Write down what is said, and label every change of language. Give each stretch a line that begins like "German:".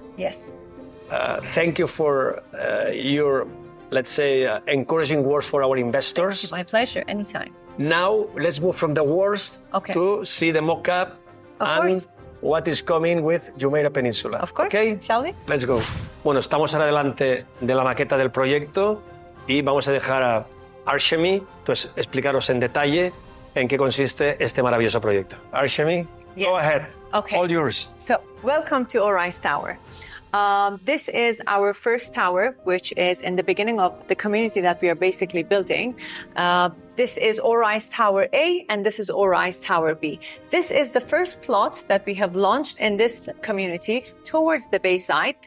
English: Yes. Thank you for your, let's say, encouraging words for our investors. My pleasure, anytime. Now, let's move from the worst to see the mock-up and what is coming with Jumeirah Peninsula. Of course. Okay? Shall we? Let's go.
Spanish: Bueno, estamos ahora delante de la maqueta del proyecto y vamos a dejar a Arshameh explicaros en detalle en qué consiste este maravilloso proyecto.
English: Arshameh, go ahead. Okay. All yours. So, welcome to Ori's Tower. This is our first tower, which is in the beginning of the community that we are basically building. This is Ori's Tower A, and this is Ori's Tower B. This is the first plot that we have launched in this community towards the bayside.